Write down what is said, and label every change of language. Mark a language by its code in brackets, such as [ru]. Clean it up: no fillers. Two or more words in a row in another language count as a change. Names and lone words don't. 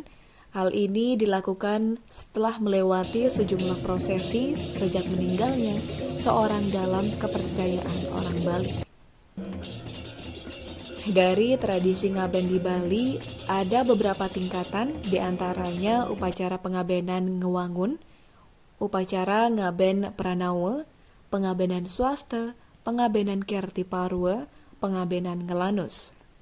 [id] Hal ini dilakukan setelah melewati sejumlah prosesi sejak meninggalnya seorang dalam kepercayaan orang Bali. Dari tradisi ngaben di Bali, ada beberapa tingkatan, diantaranya upacara pengabenan ngewangun, upacara ngaben pranawa, pengabenan swasta, pengabenan kerti parwa, pengabenan ngelanus.